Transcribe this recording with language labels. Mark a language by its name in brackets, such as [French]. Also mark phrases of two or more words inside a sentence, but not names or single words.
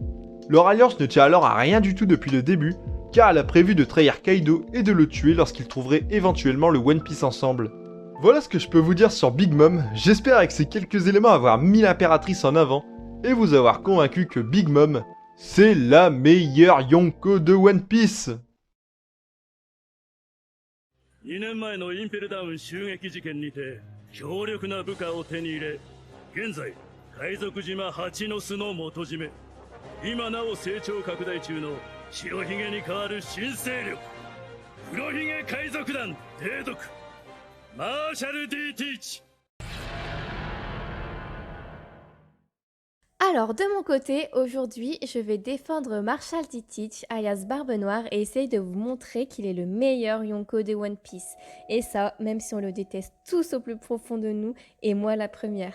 [French] Leur alliance ne tient alors à rien du tout depuis le début, car elle a prévu de trahir Kaido et de le tuer lorsqu'ils trouveraient éventuellement le One Piece ensemble. Voilà ce que je peux vous dire sur Big Mom, j'espère avec ces quelques éléments avoir mis l'impératrice en avant, et vous avoir convaincu que Big Mom, c'est la meilleure Yonko de One Piece. [Japanese] 2 年前のインペルダウン襲撃事件にて強力な部下を手に入れ、現在海賊島蜂の巣の元締め、今なお成長拡大中の白ひげに代わる新勢力、黒ひげ海賊団提督マーシャル D. Teach。 [French] Alors de mon côté, aujourd'hui, je vais défendre Marshall D. Teach, alias Barbe Noire, et essayer de vous montrer qu'il est le meilleur Yonko de One Piece. Et ça, même si on le déteste tous au plus profond de nous, et moi la première.